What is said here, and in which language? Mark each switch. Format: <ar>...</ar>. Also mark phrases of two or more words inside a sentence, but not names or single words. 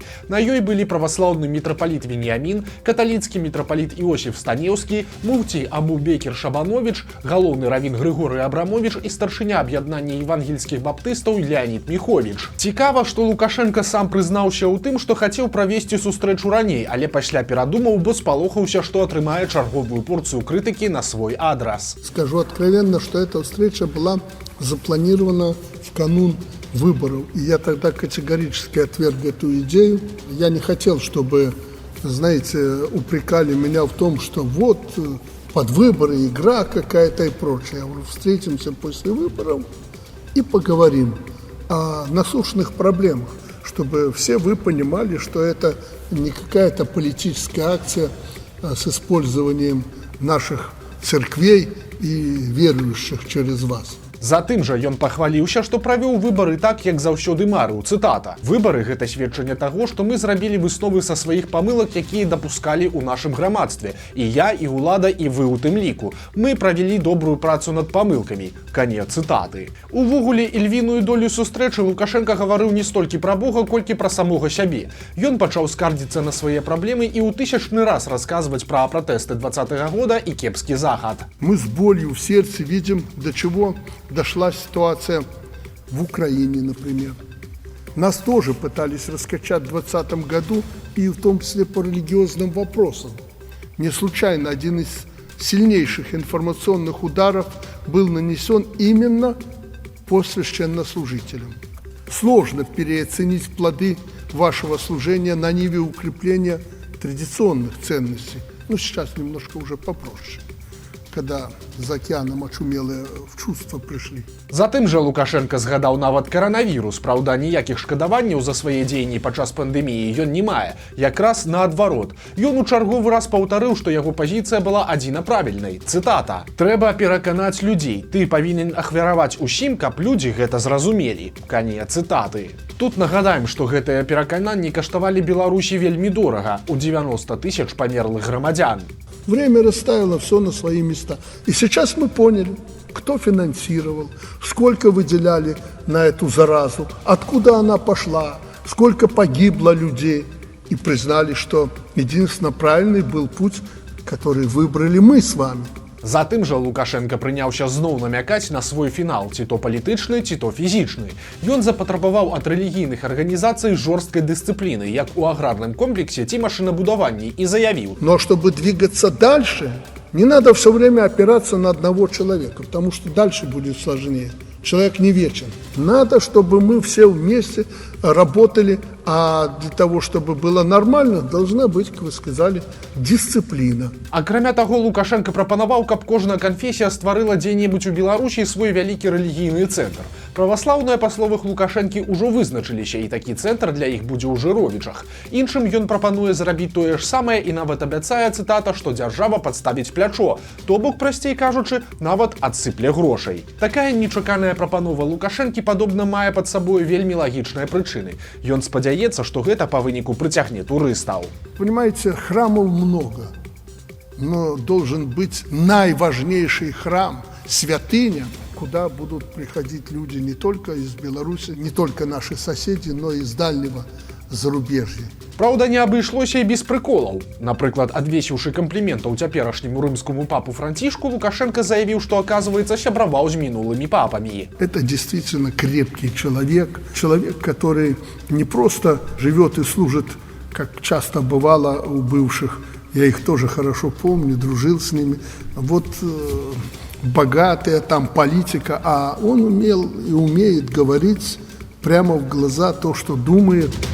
<be>На ёй былі праваслаўны мітрапаліт Веніамін, каталіцкі мітрапаліт Іосіф Станеўскі, муфцій Абу-Бекір Шабановіч, галоўны равін Грыгорый Абрамовіч і старшыня аб'яднання евангельскіх баптыстаў Леанід Міховіч. Цікава, што Лукашенка сам прызнаўся ў тым, што хацеў правесці сустрэчу раней, але пасля перадумаў, бо спалохаўся, што атрымае</be> <ru>черговую порцию критики на свой адрес. Скажу откровенно, что эта встреча была запланирована в канун выборов. И я тогда категорически отверг эту идею. Я не хотел, чтобы, знаете, упрекали меня в том, что вот под выборы игра какая-то и прочее. Я говорю, встретимся после выборов и поговорим о насущных проблемах, чтобы все вы понимали, что это не какая-то политическая акция с использованием наших церквей и верующих через вас.</ru> <be>Затым жа ён пахваліўся, што правёў выбары так, як заўсёды марыў. Цытата. Выбары гэта сведчанне таго, што мы зрабілі высновы са сваіх памылак, якія дапускалі ў нашым грамадстве. І я, і ўлада, і вы ў тым ліку. Мы правялі добрую працу над памылкамі. Канец цытаты. Увогуле, ільвіную долю сустрэчы Лукашенка гаварыў не столькі пра Бога, колькі пра самога сябе. Ён пачаў скардзіцца на свае праблемы і ў тысячны раз расказваць пра пратэсты 20-го года і кепскі захад.</be> <ru>Мы с болью в сердце видим, до чего дошла ситуация в Украине, например. Нас тоже пытались раскачать в 2020 году, и в том числе по религиозным вопросам. Не случайно один из сильнейших информационных ударов был нанесен именно по священнослужителям. Сложно переоценить плоды вашего служения на ниве укрепления традиционных ценностей. Ну, сейчас немножко уже попроще. когда за океаном очумелые в чувство пришли.</ru> <be>Затым жа Лукашенко згадаў нават каранавірус, праўда, ніякіх шкадаванняў за свае дзеянні падчас пандэміі ён не мае. Якраз наадварот. Ён у чарговы раз паўтарыў, што яго пазіцыя была адзіна правільнай. Цытата: «Трэба пераканаць людзей. Ты павінен ахвяраваць усім, каб людзі гэта зразумелі». Канец цытаты. Тут нагадаем, што гэтыя перакананні каштавалі Беларусі вельмі дорага, у 90 тысяч памерлых грамадзян.</be> <ru>Время расставило все на свои места. И сейчас мы поняли, кто финансировал, сколько выделяли на эту заразу, откуда она пошла, сколько погибло людей. И признали, что единственно правильный был путь, который выбрали мы с вами.</ru> <be>Затым жа Лукашенко прыняўся зноў намякаць на свой фінал, ці то палітычны, ці то фізічны. Ён запатрабаваў ад рэлігійных арганізацый жорсткай дысцыпліны, як у аграрным комплексе ці машынабудаванні, і заявіў:</be> <ru>Но чтобы двигаться дальше, не надо все время опираться на одного человека, потому что дальше будет сложнее. Человек не вечен. Надо, чтобы мы все вместе работали, а для того, чтобы было нормально, должна быть, как вы сказали, дисциплина.</ru> <be>Акрамя таго, Лукашенко прапанаваў, каб кожная канфесія стварыла дзе-небудзь у Беларусі свой вялікі рэлігійны цэнтр. Праваслаўныя, па словах Лукашэнкі, ужо вызначыліся, і такі цэнтр для іх будзе ў Жыровічах. Іншым ён прапануе зрабіць тое ж самае і нават абяцае, цытата, што дзяржава падставіць плячо, то бок, прасцей кажучы, нават адсыпле грошай. Такая нечаканая прапанова Лукашэнкі, падобна, мае пад сабою вельмі лагічныя прычыны. Ён спадзяецца, што гэта па выніку прыцягне турыстаў.</be> <ru>Понимаете, храмов много, но должен быть наиважнейший храм, святыня, куда будут приходить люди не только из Беларуси, не только наши соседи, но и из дальнего зарубежья.</ru> <be>Праўда, не абышлося і без прыколаў. Напрыклад, адвесіўшы кампліментаў цяперашняму рымскому папу Францішку, Лукашенко заявіў, што, оказывается, сябраваў з мінулымі папамі.</be> <ru>Это действительно крепкий человек, человек, который не просто живет и служит, как часто бывало у бывших, я их тоже хорошо помню, дружил с ними, вот богатая там политика, а он умел и умеет говорить прямо в глаза то, что думает.</ru>